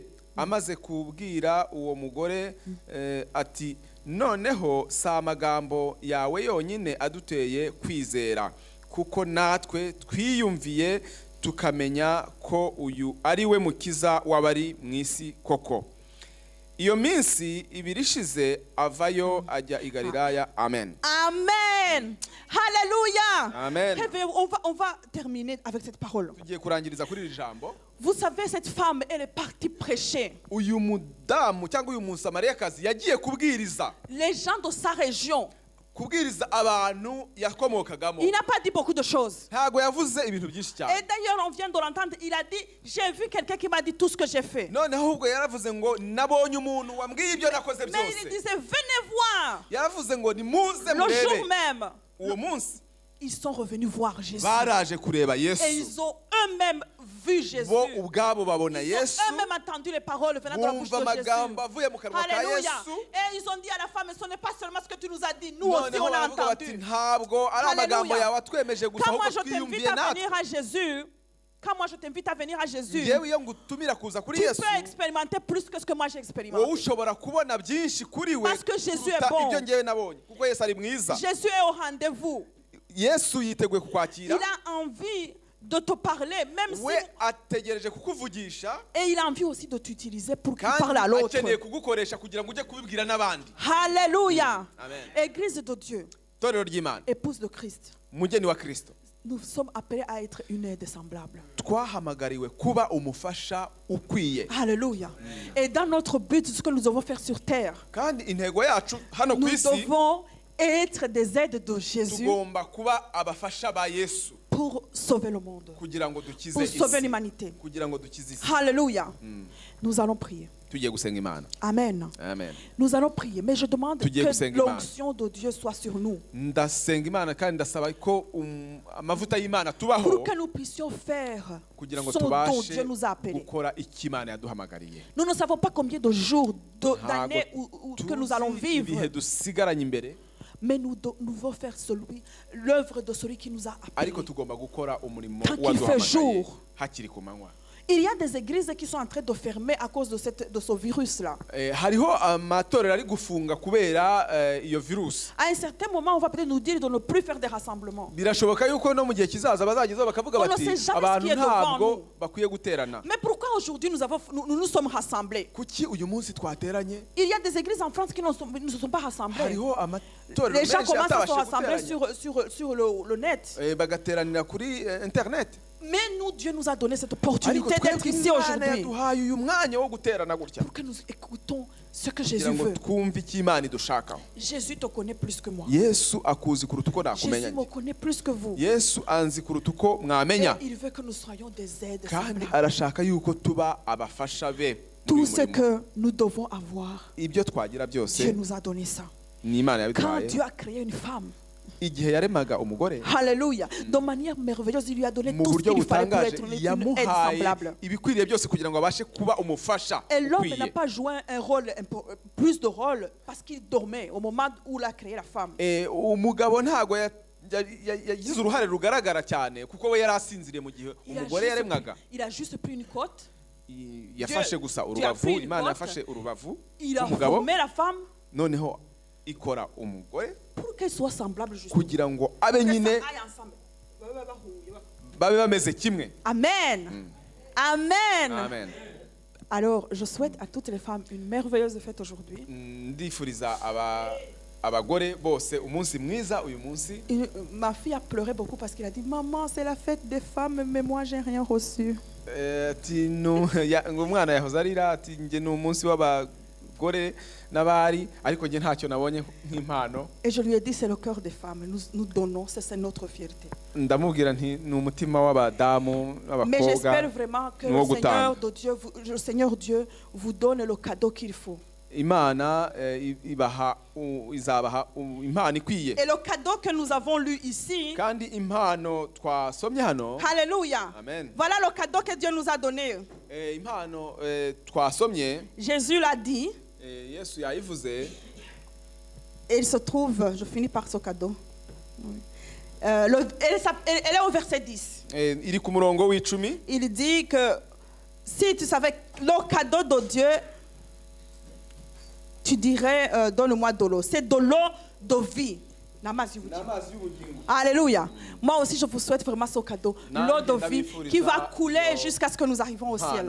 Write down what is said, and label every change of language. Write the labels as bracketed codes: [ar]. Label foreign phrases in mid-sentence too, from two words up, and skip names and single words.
[rw] Amaze kubwira uwo mugore ati noneho si amagambo yawe yonyine aduteye kwizera, kuko natwe twiyumviye tukamenya ko uyu ari we mukiza w'abari mu isi koko. Iyo minsi ibiri ishize avayo ajya i Galilaya. Amen. Amen. Alléluia. Amen. [fr] On va terminer avec cette parole. [rw] Tugiye kurangiriza kuri iri jambo. [fr] Vous savez, cette femme, elle est partie prêcher. [rw] Uyu mudamu cyangwa uyu musamariyakazi yagiye kubwiriza. [fr] Les gens de sa région. [rw] Kubwiriza abantu yakomokagamo. [fr] Il n'a pas dit beaucoup de choses. [rw] Ntago yavuze ibintu byinshi cyane. [fr] Et d'ailleurs, on vient de l'entendre, il a dit, j'ai vu quelqu'un qui m'a dit tout ce que j'ai fait. [rw] None ahubwo yaravuze ngo nabonye umuntu wambwiye ibyo nakoze byose. [fr] Mais il disait, venez voir. [rw] Yaravuze ngo nimuze [fr] Le [rw] murebe. [fr] jour même, [rw] Uwo munsi [fr] ils sont revenus voir Jésus. [rw] baraje kureba Yesu. [fr] Et ils ont eux-mêmes vu Jésus. [rw] Bo ubwabo babona [fr] Ils ont [rw] Yesu. [fr] eux-mêmes entendu les paroles venant de la bouche de [rw] Bumva [fr] Jésus. [rw] amagambo avuye mu kanwa ka Alléluia. Yesu. [fr] Et ils ont dit à la femme, ce n'est pas seulement ce que tu nous as dit, nous aussi [rw] Noneho [fr] on a [rw] baravuga bati [fr] entendu. [rw] ntabwo ari amagambo Alléluia. yawe atwemeje gusa [fr] Quand moi [rw] ahubwo [fr] je t'invite [rw] twiyumviye [fr] à [rw] natwe. [fr] venir à Jésus, quand moi je t'invite à venir à Jésus, [rw] Yewe iyo ngutumira kuza kuri [fr] tu [rw] Yesu, [fr] peux expérimenter plus que ce que moi j'ai expérimenté. [rw] wowe ushobora kubona byinshi kuri we [fr] Parce que Jésus est [rw] kuruta [fr] bon. [rw] ibyo ngewe nabonye, kuko Yesu ari mwiza. [fr] Jésus est au rendez-vous. [rw] Yesu yiteguye [fr] Il [rw] kukwakira, [fr] a envie de te parler, même si... [rw] we ategereje kukuvugisha, [fr] Et il a envie aussi de t'utiliser pour qu'il [rw] kandi [fr] parle à l'autre. [rw] akeneye kugukoresha kugira ngo ujye kubibwira n'abandi. Alléluia. Amen. [fr] Église de Dieu, [rw] Torero ry'Imana, [fr] épouse de Christ, [rw] umugeni wa Kristo, [fr] nous sommes appelés à être une aide semblable. [rw] twahamagariwe kuba umufasha ukwiye. Alléluia. [fr] Et dans notre but, ce que nous devons faire sur terre, [rw] Kandi intego yacu hano ku [fr] nous [rw] isi, [fr] devons être des aides de Jésus [rw] tugomba kuba abafasha ba Yesu [fr] pour sauver le monde, [rw] kugira ngo dukize [fr] pour sauver [rw] isi, [fr] l'humanité. [rw] kugira ngo dukize isi. [fr] Alléluia. Nous allons prier. [rw] Tugiye gusenga Imana. Amen. Amen. [fr] Nous allons prier, mais je demande [rw] Tugiye [fr] que [rw] gusenga Imana. [fr] l'onction de Dieu soit sur nous, [rw] Ndasenga Imana kandi ndasaba ko amavuta y'Imana tubaho [fr] pour que nous puissions faire [rw] kugira ngo [fr] ce dont [rw] tubashe [fr] Dieu nous a appelés. [rw] gukora icyo Imana yaduhamagariye. [fr] Nous ne savons pas combien de jours, d'années que nous allons [rw] tuzi [fr] vivre, [rw] ibihe dusigaranye imbere, [fr] mais nous devons faire l'œuvre de celui qui nous a appelés. [rw] ariko tugomba gukora umurimo [fr] Tant qu'il fait [rw] waduhamagaye [fr] jour. [rw] hakiri ku manywa. [fr] Il y a des églises qui sont en train de fermer à cause de ce virus-là. [rw] Hariho amatorero ari gufunga kubera iyo virusi. [fr] À un certain moment, on va peut-être nous dire de ne plus faire des rassemblements. [rw] Birashoboka yuko no mu gihe kizaza bazagezaho bakavuga [fr] On ne [rw] bati [fr] sait jamais [rw] abantu [fr] ce qui est devant [rw] ntabwo [fr] nous. [rw] bakwiye guterana. [fr] Mais pourquoi aujourd'hui nous sommes rassemblés? [rw] Kuki uyu munsi twateranye? [fr] Il y a des églises en France qui ne se sont pas rassemblées. [rw] Hariho amatorero [fr] Les gens [rw] menshi [fr] commencent à se [rw] atabashije [fr] rassembler [rw] guteranya. [fr] sur le net. [rw] Bagateranira kuri internet. [fr] Mais nous, Dieu nous a donné cette [rw] Ariko [fr] opportunité d'être [rw] twebwe [fr] ici [rw] Imana [fr] aujourd'hui [rw] yaduhaye uyu mwanya wo guterana gutya [fr] pour que nous écoutons ce que [rw] kugira [fr] Jésus [rw] ngo [fr] veut. [rw] twumve icyo Imana idushakaho. [fr] Jésus te connaît plus que moi. [rw] Yesu akuzi kuruta uko [fr] Jésus [rw] nakumenya. [fr] me connaît plus que vous. [rw] Yesu anzi kuruta uko [fr] Et [rw] mwamenya, [fr] il veut que nous soyons des aides [rw] kandi [fr] semblables. [rw] arashaka yuko tuba abafasha be muri [fr] Tout [rw] uyu [fr] ce [rw] murimo. [fr] que nous devons avoir, [rw] Ibyo twagira byose [fr] Dieu nous a donné ça. [rw] ni Imana [fr] Quand [rw] yabiduhaye. [fr] Dieu a créé une femme, [rw] Igihe yaremaga umugore [fr] Alléluia, de manière merveilleuse, il lui a donné [rw] mu [fr] tout ce [rw] buryo [fr] qu'il fallait pour [rw] butangaje [fr] être une aide [rw] yamuhaye [fr] semblable. [rw] ibikwiriye byose kugira ngo abashe kuba umufasha [fr] Et l'homme [rw] ukwiye. [fr] n'a pas joué un rôle, plus de rôle, parce qu'il dormait au moment où il a créé la femme. [rw] Umugabo ntago yagize uruhare rugaragara cyane kuko we yari asinziriye mu gihe umugore yaremwaga. [fr] Il a juste pris une côte, [rw] Yafashe gusa urubavu, Imana yafashe urubavu [fr] il a [rw] rw'umugabo, [fr] formé la femme [rw] noneho ikora umugore [fr] pour qu'elle soit semblable justement. [rw] kugira ngo abe [fr] Que [rw] nyine [fr] ça aille ensemble. [rw] babe bameze kimwe. Amen. Amen. Amen. [fr] Alors, je souhaite à toutes les femmes une merveilleuse fête aujourd'hui. [rw] Ndifuriza abagore bose umunsi mwiza uyu munsi. [fr] Ma fille a pleuré beaucoup parce qu'elle a dit maman, c'est la fête des femmes, mais moi j'ai rien reçu. [rw] Umwana yahoze arira ati njye ni umunsi w'abagore n'abari ariko njye ntacyo nabonye nk'impano. [fr] Et je lui ai dit c'est le cœur des femmes, nous donnons, c'est notre fierté. [rw] Ndamubwira nti ni umutima w'abadamu [fr] Mais [rw] n'abakobwa. [fr] j'espère vraiment que le Seigneur Dieu vous donne le cadeau qu'il faut. [rw] Imana izabaha impano ikwiye. [fr] Et le cadeau que nous avons lu ici, [rw] Kandi impano twasomye hano, Alléluia. Amen. [fr] Voilà le cadeau que Dieu nous a donné. [rw] Impano twasomye, [fr] Jésus l'a dit. [rw] Yesu yayivuze. [fr] Et il se trouve, je finis par ce cadeau. Oui. Elle est au verset 10. [rw] iri ku murongo w'icumi. [fr] Il dit que si tu savais le cadeau de Dieu, tu dirais donne-moi de l'eau. C'est de l'eau de vie. Alléluia. Moi aussi, je vous souhaite vraiment ce cadeau. L'eau de vie qui va couler jusqu'à ce que nous arrivions au ciel.